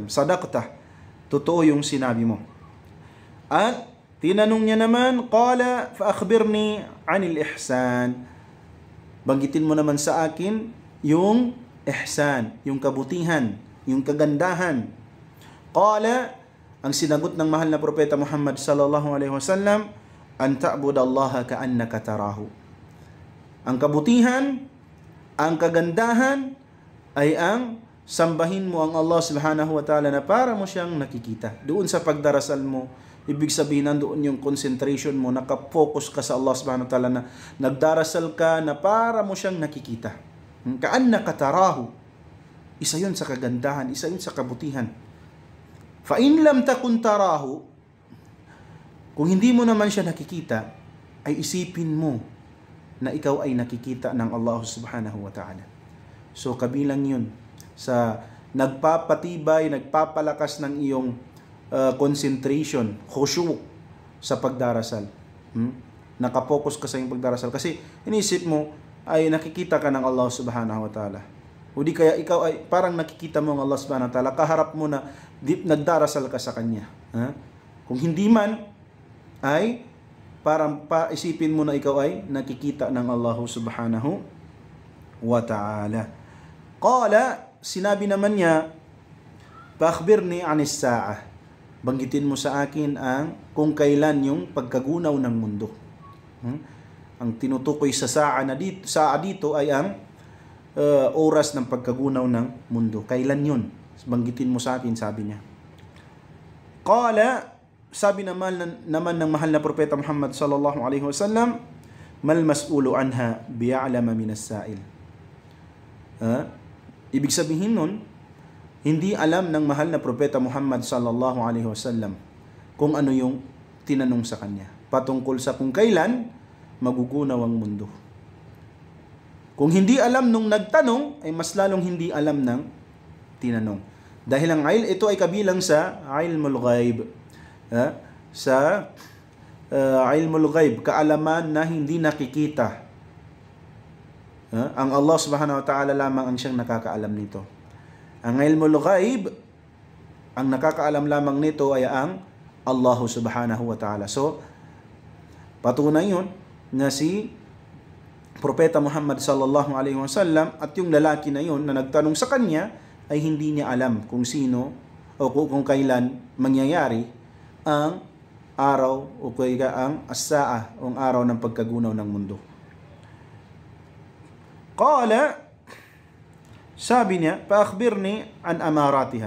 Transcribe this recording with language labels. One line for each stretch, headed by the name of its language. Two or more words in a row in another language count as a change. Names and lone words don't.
Filipino: Sadaqta, totoo yung sinabi mo. At tinanong niya naman,
Arabic: قال فأخبرني عن الإحسان.
Filipino: Banggitin mo naman sa akin yung ihsan, yung kabutihan, yung kagandahan. Qala, ang sinagot ng mahal na Propeta Muhammad
Arabic: صلى الله عليه وسلم, أن تعبد الله كأنك تراه.
Filipino: Ang kabutihan, ang kagandahan ay ang sambahin mo ang Allah
Arabic: سبحانه وتعالى
Filipino: na para mo siyang nakikita. Doon sa pagdarasal mo, ibig sabihin nandoon yung concentration mo, nakafocus ka sa Allah
Arabic: سبحانه وتعالى,
Filipino: na nagdarasal ka na para mo siyang nakikita.
Arabic: كأنك تراه.
Filipino: Isa yun sa kagandahan, isa yun sa kabutihan.
Arabic: فإن لم تكن تراه,
Filipino: kung hindi mo naman siya nakikita, ay isipin mo na ikaw ay nakikita ng Allah
Arabic: سبحانه وتعالى.
Filipino: So kabilang yun sa nagpapatibay, nagpapalakas ng iyong concentration, khushu' sa pagdarasal. Nakapokus ka sa iyong pagdarasal kasi inisip mo ay nakikita ka ng Allah
Arabic: سبحانه وتعالى.
Filipino: O di kaya ikaw ay parang nakikita mo ng Allah
Arabic: سبحانه وتعالى,
Filipino: kaharap mo na nagdarasal ka sa Kanya. Kung hindi man, ay parang paisipin mo na ikaw ay nakikita ng Allah
Arabic: سبحانه وتعالى.
Filipino: Qala, sinabi naman niya,
Arabic: "فأخبرني عن الساعة."
Filipino: Banggitin mo sa akin ang kung kailan yung pagkagunaw ng mundo. Ang tinutukoy sa saa dito ay ang oras ng pagkagunaw ng mundo. Kailan yun? Banggitin mo sa akin, sabi niya. Qala, sabi naman ng mahal na propeta Muhammad
Arabic: صلى الله عليه وسلم, "ما المسؤول عنها بأعلم من السائل."
Filipino: Ibig sabihin nun, hindi alam ng mahal na propeta Muhammad
Arabic: صلى الله عليه وسلم
Filipino: kung ano yung tinanong sa kanya patungkol sa kung kailan magugunaw ang mundo. Kung hindi alam nung nagtanong, ay mas lalong hindi alam ng tinanong. Dahil ang ito ay kabilang sa
Arabic: علم الغيب.
Filipino: Sa
Arabic: علم الغيب,
Filipino: kaalaman na hindi nakikita. Ang Allah
Arabic: سبحانه وتعالى
Filipino: lamang ang siyang nakakaalam nito. Ang
Arabic: علم الغيب,
Filipino: ang nakakaalam lamang nito ay ang Allah
Arabic: سبحانه وتعالى.
Filipino: So, patunay yun na si Propeta Muhammad
Arabic: صلى الله عليه وسلم
Filipino: at yung lalaki na yun na nagtanong sa kanya ay hindi niya alam kung sino o kung kailan mangyayari ang araw o kaya ang as-sa'a o ang araw ng pagkagunaw ng mundo. Qala, sabi niya,
Arabic: "فأخبرني عن أمارتها."